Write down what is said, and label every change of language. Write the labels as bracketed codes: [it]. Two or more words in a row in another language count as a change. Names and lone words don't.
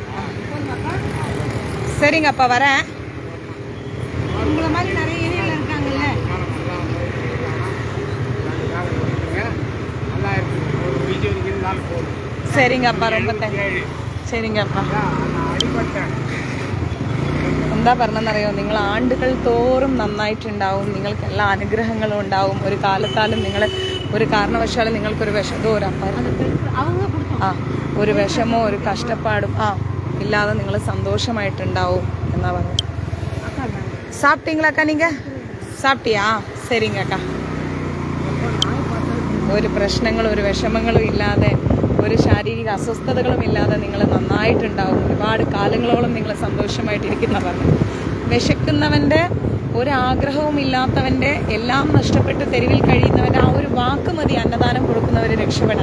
[ta] சரிங்கப்பா, வரேன். உங்களை மாதிரி நிறைய ஏரியாவில் இருக்காங்கல்ல. சரிங்கப்பா, ரொம்ப தேங்க்ஸ். சரிங்கப்பா. [ml] എന്താ പറഞ്ഞെന്നറിയോ, നിങ്ങൾ ആണ്ടുകൾ തോറും നന്നായിട്ടുണ്ടാവും. നിങ്ങൾക്ക് എല്ലാ അനുഗ്രഹങ്ങളും ഉണ്ടാവും. ഒരു കാലത്താലും നിങ്ങൾ ഒരു കാരണവശാലും നിങ്ങൾക്കൊരു വിഷമോ ഒരു വിഷമോ ഒരു കഷ്ടപ്പാടും ഇല്ലാതെ നിങ്ങൾ സന്തോഷമായിട്ടുണ്ടാവും എന്നാ പറഞ്ഞു. [ta] சாப்பிட்டீங்களா அக்கா? நீங்கள் சாப்பிட்டியா? சரிங்க அக்கா. [ml] ഒരു പ്രശ്നങ്ങളും ഒരു വിഷമങ്ങളും ഇല്ലാതെ ഒരു ശാരീരിക അസ്വസ്ഥതകളും ഇല്ലാതെ നിങ്ങൾ നന്നായിട്ടുണ്ടാവും. ഒരുപാട് കാലങ്ങളോളം നിങ്ങൾ സന്തോഷമായിട്ടിരിക്കുന്നവർ. വിശക്കുന്നവൻ്റെ ഒരാഗ്രഹവും ഇല്ലാത്തവൻ്റെ എല്ലാം നഷ്ടപ്പെട്ട് തെരുവിൽ കഴിയുന്നവൻ്റെ ആ ഒരു വാക്ക് മതി അന്നദാനം കൊടുക്കുന്നവർ രക്ഷപ്പെടാൻ.